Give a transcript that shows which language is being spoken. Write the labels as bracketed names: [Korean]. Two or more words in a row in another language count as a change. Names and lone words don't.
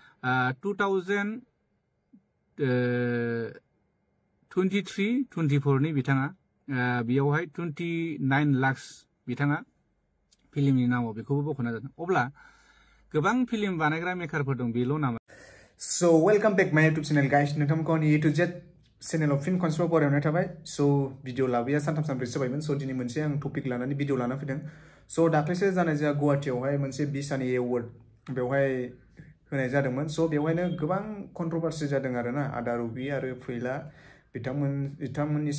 [Bodo] 2023-24 नि बिथाङा बेयावहाय 29 लाख बिथाङा फिल्मनि नामाव बेखौबो बख'ना जादों अब्ला गोबां फिल्म बानायग्रा मेकारफोर दं बेल' नामा [English] So welcome back my YouTube channel guys [Bodo] नोंथांमोनखौ आंनि A to Z चेनेलाव फिन खनसेबाव बरायनाय थाबाय so भिडिअ लाबोया सानथाम सानब्रैसो जाबायमोन so दिनै मोनसे आं टपिक लानानै भिडिअ लाना फैदों so दाख्लैसो जानाय जोंहा गुवाहाटीयावहाय मोनसे बिसानि एवार्ड बेवहाय होनाय जादोंमोन so बेवहायनो गोबां कन्ट्रोभार्सि जादों आरोना आदा रबि आरो फैला बिथांमोननि